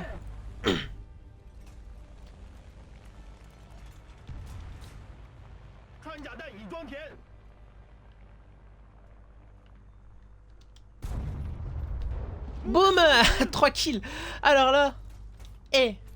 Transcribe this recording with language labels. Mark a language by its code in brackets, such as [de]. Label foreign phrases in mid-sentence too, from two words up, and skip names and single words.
[zh] 穿甲弹已装填。 [fr] Boum 3 kills. Alors là... Eh